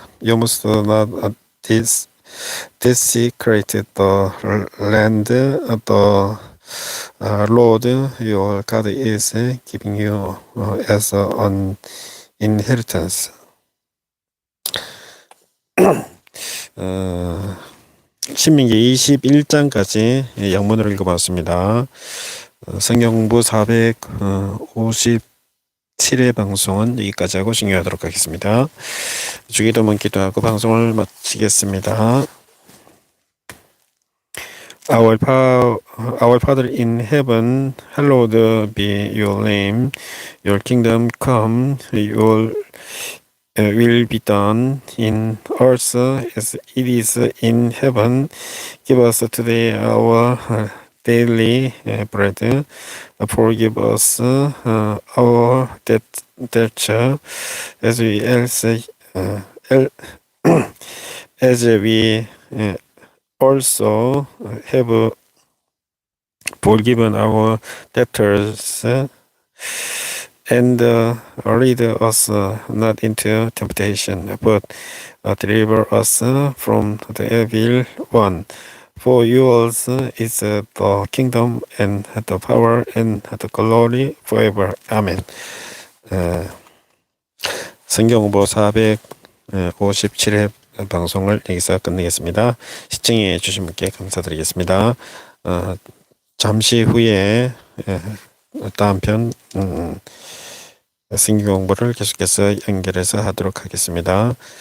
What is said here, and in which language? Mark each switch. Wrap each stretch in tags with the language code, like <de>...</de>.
<en>You must not desecrate the land the Lord your God is giving you as an inheritance.</en> <ko>신민기 21장까지 영문으로 읽어봤습니다. 성경공부 457회 방송은 여기까지 하고 종료하도록 하겠습니다. 주기도문 기도하고 방송을 마치겠습니다.</ko> <en>Our Father in heaven, hallowed be your name. Your kingdom come, your will be done in earth as it is in heaven. Give us today our daily bread. Forgive us our debts as we also have forgiven our debtors. And lead us not into temptation, but deliver us from the evil one. For yours is the kingdom and the power and the glory forever. Amen.</en> <ko>성경공부 457회 방송을 여기서 끝내겠습니다. 시청해 주신 분께 감사드리겠습니다. 잠시 후에 다음 편 성경공부를 계속해서 연결해서 하도록 하겠습니다.</ko>